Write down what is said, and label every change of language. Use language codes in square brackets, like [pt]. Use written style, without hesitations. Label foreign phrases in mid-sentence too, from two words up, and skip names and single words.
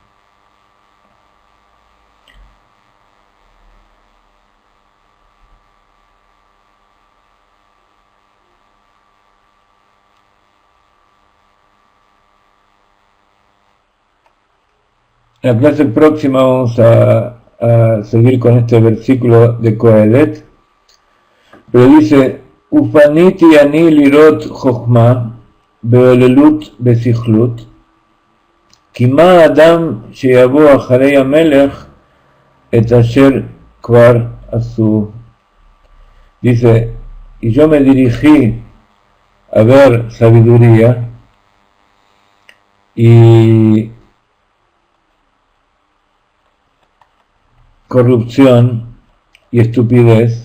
[es] En la clase próxima vamos a seguir con este versículo de Kohelet, pero dice: [he] ופניתי אני לראות חכמה והוללות וסכלות כי מה האדם שיבוא אחרי המלך את אשר כבר עשו. [es] Dice: y yo me dirigí a ver sabiduría y corrupción y estupidez.